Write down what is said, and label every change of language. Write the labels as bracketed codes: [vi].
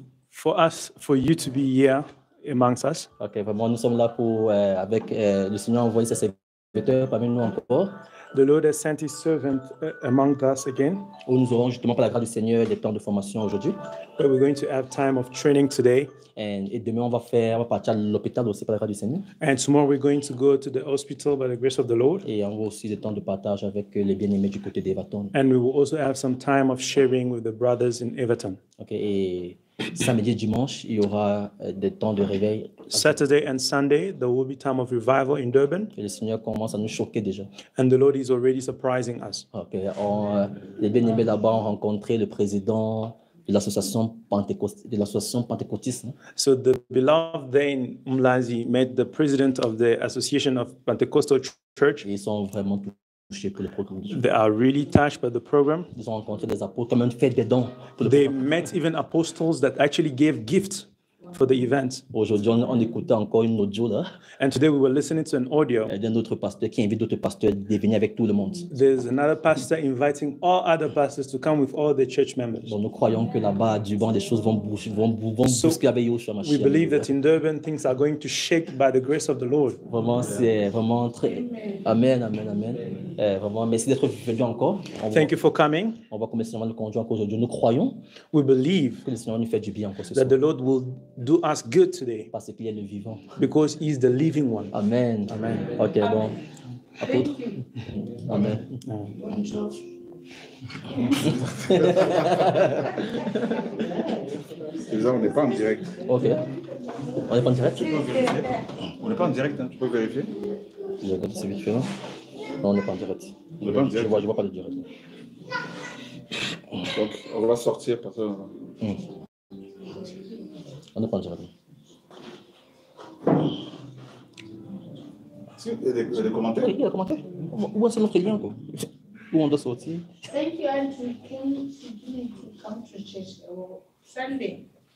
[en] for you to be here amongst us. [fr] Ok, vraiment, nous sommes là pour, avec le Seigneur a envoyé ses serviteurs parmi nous encore. [en] The Lord has sent His servant among us again. [fr] Où nous aurons justement par la grâce du Seigneur des temps de formation aujourd'hui. [en] Where we're going to have time of training today. [fr] Et demain on va partir à l'hôpital aussi par la grâce du Seigneur. [en] And tomorrow we're going to go to the hospital by the grace of the Lord. [fr] Et on va aussi des temps de partage avec les bien-aimés du côté d'Everton. [en] And we will also have some time of sharing with the brothers in Everton. [fr] Ok, et samedi et dimanche, il y aura des temps de réveil. [en] Saturday and Sunday, there will be time of revival in Durban. [fr] Et le Seigneur commence à nous choquer déjà. [en] And the Lord is already surprising us. [fr] Ok, les bien-aimés là-bas ont rencontré le président de l'association pentecôtiste. [en] So the beloved there in Umlazi met the president of the Association of Pentecostal Church. [fr] Et ils sont vraiment touchés pour le programme. [en] They are really touched by the program. [fr] Ils ont rencontré des apôtres, comme même fait des dons. [en] They met even apostles that actually gave gifts for the event. [fr] Aujourd'hui, on écoutait encore une audio là. [en] And today we were listening to an audio. [fr] D'un autre pasteur qui invite d'autres pasteurs de venir avec tout le monde. [en] There's another pastor inviting all other pastors to come with all the church members. [fr] Bon, nous croyons que là-bas, à Durban, des choses vont bousculer avec Yoshua Mashiach. [en] We believe that in Durban, things are going to shake by the grace of the Lord. [fr] Vraiment, c'est vraiment très... Amen, amen, amen. Vraiment, merci d'être venu encore. [en] Thank you for coming. [fr] On va commencer le conduire encore aujourd'hui. Nous croyons [en] we believe [fr] que le Seigneur nous fait du bien encore ce [en] soir. That the Lord will do us good today. [fr] Parce qu'il est le vivant. [en] Because He is the living one. [fr] Amen. Amen. Ok, bon. Apôtre. Amen. Déjà, on n'est pas en direct. Ok. On n'est pas en direct? On n'est pas en direct, hein. Tu peux vérifier? Je regarde si c'est vite fait, non? Non, on n'est pas en direct. On n'est pas en direct. Je vois pas de direct. Donc, on va sortir parce que... On n'est pas en direct. Il y a des commentaires? Oui, il y a des commentaires. Où est-ce notre lien, quoi? Où on doit sortir? [en] Thank you, Andrew. Can you come to church Sunday?